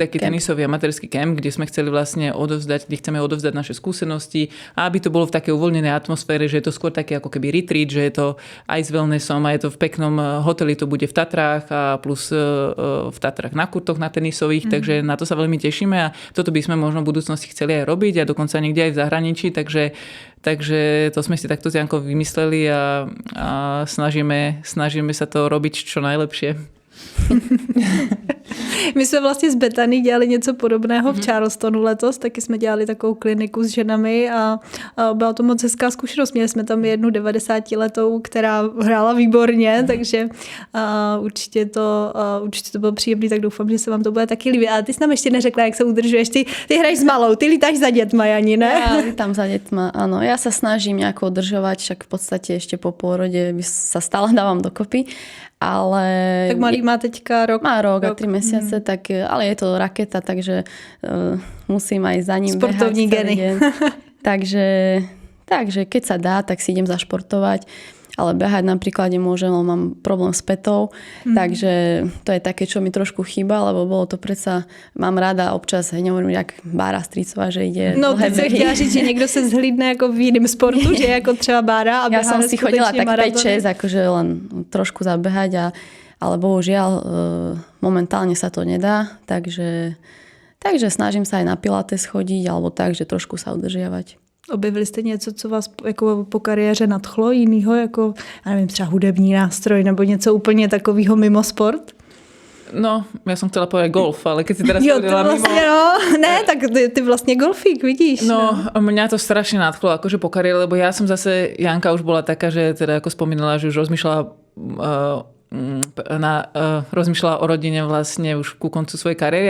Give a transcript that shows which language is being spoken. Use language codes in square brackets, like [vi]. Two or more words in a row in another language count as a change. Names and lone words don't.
[sk] taký tenisový amatérsky kemp, kde sme chceli vlastne chceme odovzdať naše skúsenosti a aby to bolo v takej uvoľnenej atmosfére, že je to skôr také ako keby retreat, že je to aj s wellnessom a je to v peknom hoteli, to bude v Tatrách a plus v Tatrách na kurtoch na tenisových, takže na to sa veľmi tešíme a toto by sme možno v budúcnosti chceli aj robiť a dokonca niekde aj v zahraničí, takže to sme si takto s Jankou vymysleli a snažíme sa to robiť čo najlepšie. [cs] My jsme vlastně s Bethany dělali něco podobného v Charlestonu letos, taky jsme dělali takovou kliniku s ženami a byla to moc hezká zkušenost. Měli jsme tam jednu 90letou, která hrála výborně, takže určitě to bylo příjemné, tak doufám, že se vám to bude taky líbit. Ale ty jsi nám ještě neřekla, jak se udržuješ. Ty hraješ s malou, ty lítáš za dětma, Jani, ne? [sk] Ja lítam za dětma, áno. Ja sa snažím nejako udržovať, však v podstate ešte po pôrode sa stále dávam dokopy. Ale tak malý má teďka rok. Má rok a 3 mesiace, tak, ale je to raketa, takže musím aj za ním [cs] sportovní [sk] behať [cs] geny. [sk] Takže keď sa dá, tak si idem zašportovať. Ale behať napríklad nemôžem, lebo mám problém s petou, takže to je také, čo mi trošku chýba, lebo bolo to predsa, mám rada občas, nehovorím, jak Bára Strýcová, že ide no, [cs] ty si chtěla říct, že někdo se zhlídne jako v jiném sportu, že jako třeba Bára a [sk] ja som si chodila tak 5-6, akože len trošku zabehať, ale bohužiaľ momentálne sa to nedá, takže snažím sa aj na pilates chodiť, alebo tak, že trošku sa udržiavať. [cs] Objevili jste něco, co vás jako po kariéře nadchlo jinýho, jako, já nevím, třeba hudební nástroj nebo něco úplně takového mimo sport? No, [sk] ja som chcela povedať golf, ale keď si teraz povedala vlastne, mimo... [cs] No, ne, tak ty vlastne golfík, vidíš. [sk] No, mňa to strašne nadchlo, akože po kariére, lebo ja som zase, Janka už bola taká, že teda ako spomínala, že už rozmýšľala o rodine vlastne už ku koncu svojej kariéry.